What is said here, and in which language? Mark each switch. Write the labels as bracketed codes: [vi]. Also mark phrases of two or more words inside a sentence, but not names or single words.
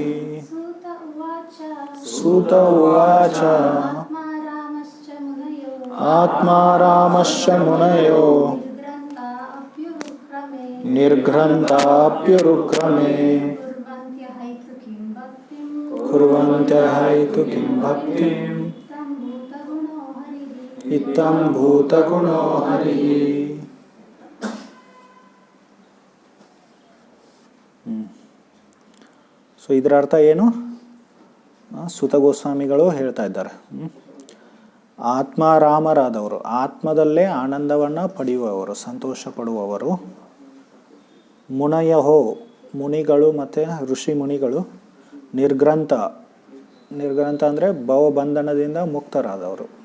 [sa] सूत उवाच आत्मारामश्च मुनयो निर्घ्रन्थाप्युरुक्रमे कुर्वन्त्यः हैतु किं भक्तिम् इत्थं भूतगुणो हरिः। [kn] ಸೊ ಇದರ ಅರ್ಥ ಏನು? ಸುತ ಗೋಸ್ವಾಮಿಗಳು ಹೇಳ್ತಾ ಇದ್ದಾರೆ, ಆತ್ಮಾರಾಮರಾದವರು, ಆತ್ಮದಲ್ಲೇ ಆನಂದವನ್ನು ಪಡೆಯುವವರು, ಸಂತೋಷ ಪಡುವವರು, ಮುನಯಹೋ ಮುನಿಗಳು ಮತ್ತು ಋಷಿ ಮುನಿಗಳು, ನಿರ್ಗ್ರಂಥ ಅಂದರೆ ಭವಬಂಧನದಿಂದ ಮುಕ್ತರಾದವರು,